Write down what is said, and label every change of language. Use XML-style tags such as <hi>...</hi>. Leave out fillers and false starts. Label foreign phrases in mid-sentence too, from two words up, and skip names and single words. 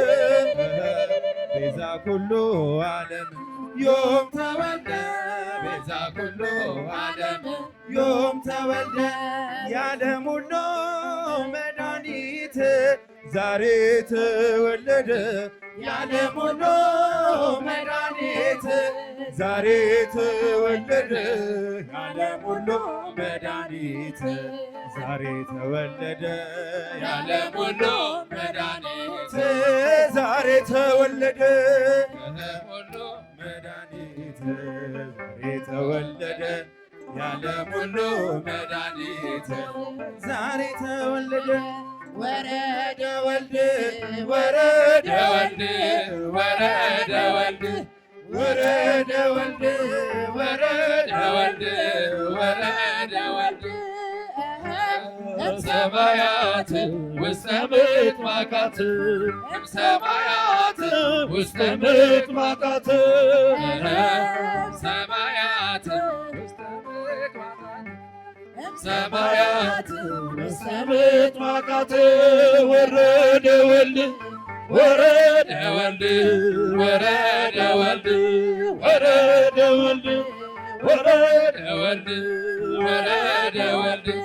<gez>ቤዛ ኩሉ ዓለም ዮም ተወልደ ቤዛ ኩሉ ዓለም ዮም ተወልደ</gez> <am>የዓለም ሁሉ መድኃኒት ዛሬ ተወለደ የዓለም ሁሉ መድኃኒት ዛሬ ተወለደ የዓለም ሁሉ መድኃኒት ዛሬ ተወለደ የዓለም ሁሉ መድኃኒት ዛሬ ተወለደ የዓለም ሁሉ መድኃኒት ዛሬ ተወለደ የዓለም ሁሉ መድኃኒት ዛሬ ተወለደ</am> <gez>ወረደ ወልድ ወረደ ወልድ ወረደ ወልድ ወረደ ወልድ ወረደ ወልድ ወረደ ወልድ እምሰማያት ውስተ ምጥማቃት እምሰማያት ውስተ ምጥማቃት ሰማያት ሰማያት ውስተ ምጥማቃት ወረደ ወልድ ወረደ ወልድ ወረደ ወልድ ወረደ ወልድ ወረደ ወልድ ወረደ ወልድ</gez>